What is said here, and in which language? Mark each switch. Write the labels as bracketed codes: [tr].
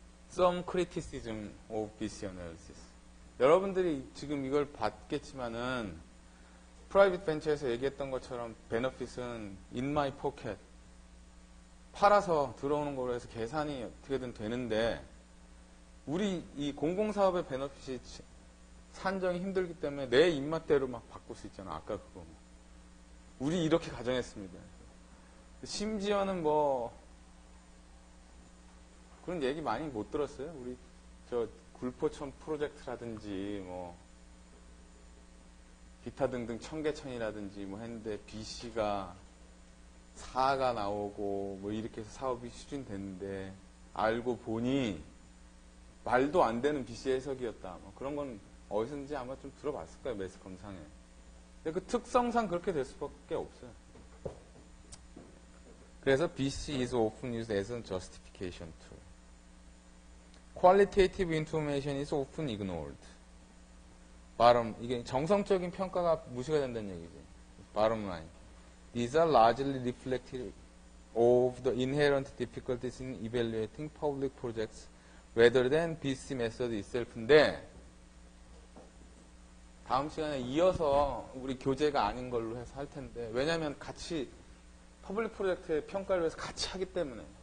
[en] Some criticism of BC analysis. [ko] 여러분들이 지금 이걸 봤겠지만은 프라이빗 벤처에서 얘기했던 것처럼 베너핏은 [en] in my pocket [ko] 팔아서 들어오는 걸로 해서 계산이 어떻게든 되는데, 우리 이 공공사업의 베너핏이 산정이 힘들기 때문에 내 입맛대로 막 바꿀 수 있잖아. 아까 그거. 우리 이렇게 가정했습니다. 심지어는 뭐 그런 얘기 많이 못 들었어요. 우리 저 굴포천 프로젝트라든지 뭐 기타 등등 청계천이라든지 뭐 했는데 BC가 4가 나오고 뭐 이렇게 해서 사업이 추진됐는데 알고 보니 말도 안 되는 BC 해석이었다. 뭐 그런 건 어디선지 아마 좀 들어봤을 거예요. 매스컴상에. 근데 그 특성상 그렇게 될 수밖에 없어요. 그래서 [en] BC is often used as a justification tool. Qualitative information is often ignored. [ko] 이게 정성적인 평가가 무시가 된다는 얘기지. [en] Bottom line. These are largely reflective of the inherent difficulties in evaluating public projects rather than BC method itself [ko] 인데, 다음 시간에 이어서 우리 교재가 아닌 걸로 해서 할 텐데, 왜냐하면 같이 퍼블릭 프로젝트의 평가를 위해서 같이 하기 때문에